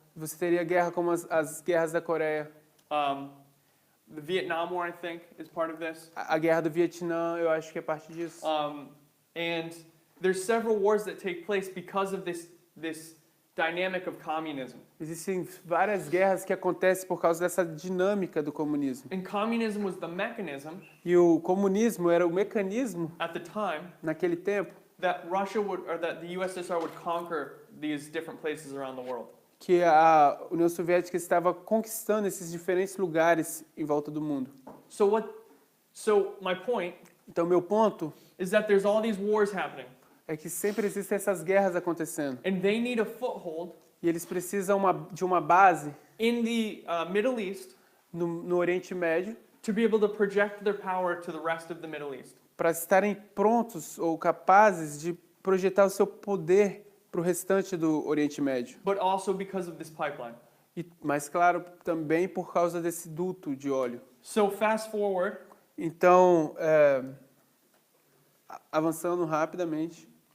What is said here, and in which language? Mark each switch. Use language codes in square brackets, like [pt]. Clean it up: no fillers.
[pt] Você teria guerra como as guerras da Coreia. [en] the Vietnam War, I think, is part of this. [pt] A guerra do Vietnã, eu acho que é parte disso. [en] And there's several wars that take place because of this dynamic of communism. [pt] Existem várias guerras que acontecem por causa dessa dinâmica do comunismo. [en] And communism was the mechanism [pt] E o comunismo era o mecanismo, [en] at the time [pt] naquele tempo, [en] that that the USSR would conquer these different places around the world. [pt] que a União Soviética estava conquistando esses diferentes lugares em volta do mundo. [en] So my point [pt] Então, meu ponto [en] is that there's all these wars happening, [pt] é que sempre existem essas guerras acontecendo. [en] and they need a foothold [pt] E eles precisam de uma base [en] in the Middle East [pt] no Oriente Médio [en] to be able to project their power to the rest of the Middle East. [pt] para estarem prontos ou capazes de projetar o seu poder para o restante do Oriente Médio. [en] But also because of this pipeline. [pt] Mas, claro, também por causa desse duto de óleo. [en] So fast forward, [pt] Então, avançando rapidamente,